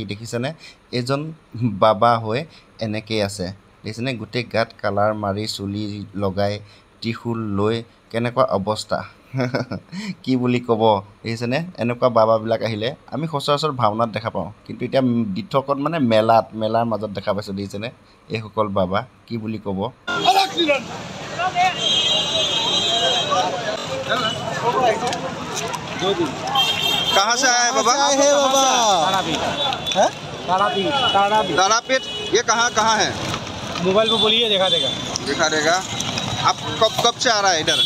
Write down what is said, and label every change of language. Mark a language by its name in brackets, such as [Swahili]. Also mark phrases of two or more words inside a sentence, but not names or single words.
[Assamese] দেখিছেনে এজন বাবা হৈ এনেকেই আছে দেখিছেনে গোটেই গাত কালাৰ মাৰি চুলি লগাই ত্ৰিশূল লৈ কেনেকুৱা অৱস্থা কি বুলি ক'ব দেখিছেনে এনেকুৱা বাবাবিলাক আহিলে আমি সচৰাচৰ ভাওনাত দেখা পাওঁ কিন্তু এতিয়া দিঠকত মানে মেলাৰ মাজত দেখা পাইছোঁ দেখিছেনে এইসকল বাবা কি বুলি ক'ব [Hindi] कहाँ से आए बाबा तारापीठ ये कहाँ है मोबाइल पे बोलिए दिखा देगा आप कब से आ रहा है इधर